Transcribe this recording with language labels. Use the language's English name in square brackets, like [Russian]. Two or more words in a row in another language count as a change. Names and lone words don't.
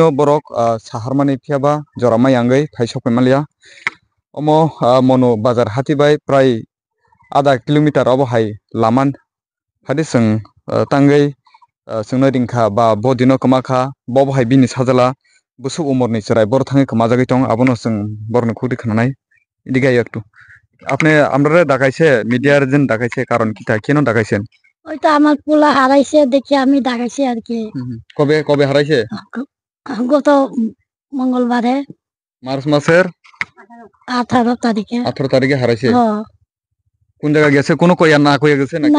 [Kok Borok] बरक साहारमानि फियाबा जरामाय आंगै फाइसक पेमालिया ओमो मनो बाजार हातिबाय प्राय आधा किलोमीटर अब हाय लामान हादि जों तांगै जोंनो रिंखा बा बदिनो कमाखा बब हाय बिनि साजाला बुसु उमरनि सराय बर थाङै खमाजागै दं आबनो जों बरनो खुदि खानाय इदि गाय एकटु [Bangla] আপনি আমরা দেখাইছে মিডিয়ার জন্য দেখাইছে কারণ কিটা কেন দেখাইছেন ওইটা আমার পোলা হারাইছে দেখে আমি দেখাইছি আর কি কবে কবে হারাইছে গত মঙ্গলবারে মার্চ মাসের 18 তারিখে 18 তারিখে হারাইছে কোন জায়গা গেছে কোনো কইয়া না কইয়া গেছে নাকি